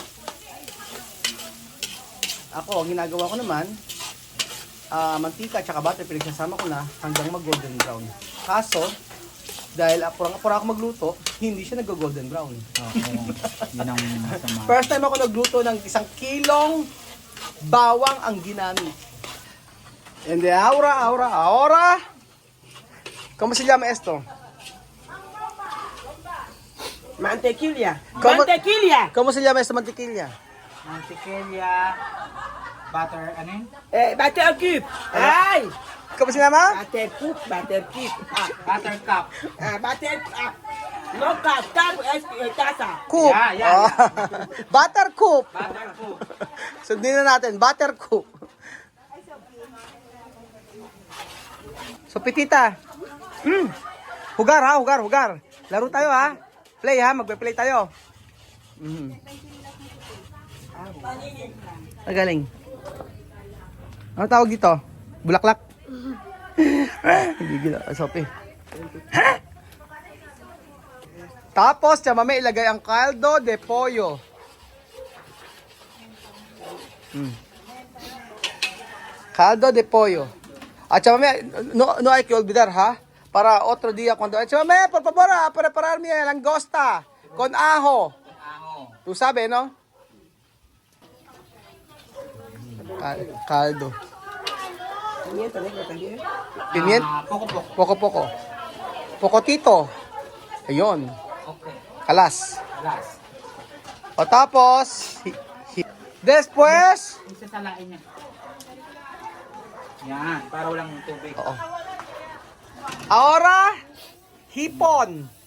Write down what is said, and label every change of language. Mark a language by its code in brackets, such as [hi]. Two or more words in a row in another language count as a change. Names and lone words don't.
[tl] Ako, ang ginagawa ko naman, mantika tsaka butter, pinagsasama ko na hanggang mag- [en] golden brown. [tl] Kaso, dahil apura ako magluto, hindi siya nag- [en] golden brown. [tl] Yun ang masama. [en] First time [tl] ako nagluto ng 1 kilong bawang ang ginamit. [en] And then, [es] ahora. ¿Cómo se llama esto? Mantequilla. ¿Cómo- Mantequilla. ¿Cómo se llama esto, mantequilla? Mantequilla, [tl] butter, ano yun? [en] Butter cube. Ay. [es] ¿Cómo se llama? [en] Butter cube. Butter cube. Butter cup. [es] Butter. No cup es taza. [en] Coop. Yeah. Butter coop. Butter cup. [tl] Sundin na natin, butter coop. So, Pitita. Hugar. Laro tayo ha. Play ha, magpe-play tayo. Magaling. Ano tawag dito? Bulaklak? Gigil. Sopi. Tapos, Chamame, ilagay ang [es] caldo de pollo. Caldo de pollo. Chamame, no hay que olvidar, ha? Para otro día cuando... Chamame, por favor, prepararme langosta con ajo. Tú sabes, no? Caldo. Pimienta. Poco-poco. Pocotito. Ayun. [en] Okay. [tl] Kalas. [en] Last. [tl] O tapos, después, Isasalain niya. Yan, para walang tubig. oo. Ahora, hipon.